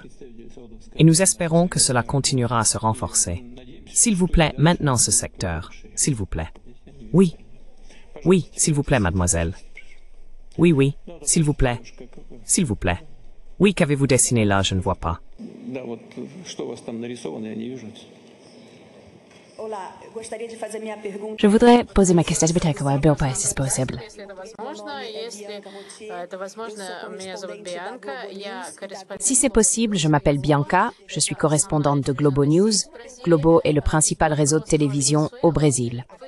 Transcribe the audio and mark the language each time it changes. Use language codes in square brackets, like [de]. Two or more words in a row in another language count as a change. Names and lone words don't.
[fr] Et nous espérons que cela continuera à se renforcer. S'il vous plaît, maintenant ce secteur, s'il vous plaît. Oui. Oui, s'il vous plaît, mademoiselle. Oui, oui, s'il vous plaît. S'il vous plaît. Oui, qu'avez-vous dessiné là, je ne vois pas. [ru] Да, вот что у вас там нарисовано, я не вижу. [fr] Je voudrais poser ma question à Bianca, si c'est possible. Si c'est possible, je m'appelle Bianca, je suis correspondante de Globo News. Globo est le principal réseau de télévision au Brésil.